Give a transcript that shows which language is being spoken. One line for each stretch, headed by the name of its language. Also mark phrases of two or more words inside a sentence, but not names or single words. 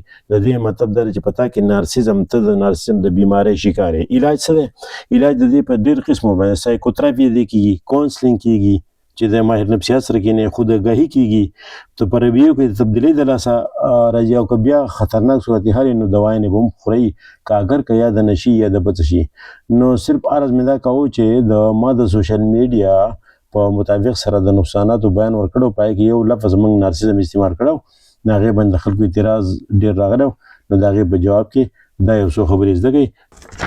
Pashto: د دې مطلب دا دی چې په تا کې نارسیزم، ته د نارسیزم د بیمارۍ شکار یې. علاج څه دی؟ علاج د دې په ډېر قسمو باندې سایکوتراپي دې کېږي، کاونسلینګ کېږي چې د ماهر نفسیات سره کېنئ، خودآګاهي کېږي، ته په رویو کې د تبدیلۍ د لاسه راځي او که بیا خطرناک صورتحال یې نو دوايانې به هم خورئ که اگر که یا د نشي یا د بل څه شي. نو صرف عرض مې دا کوو چې ما د
English: social media
Pashto: په مطابق سره د نقصاناتو بیان ورکړو، په هغې کې یو لفظ موږ نارسیزم استعمال کړو، نو هغې باندې د خلکو اعتراض ډېر راغلی، نو د هغې په جواب کې دا یو څو خبرې زده کړئ.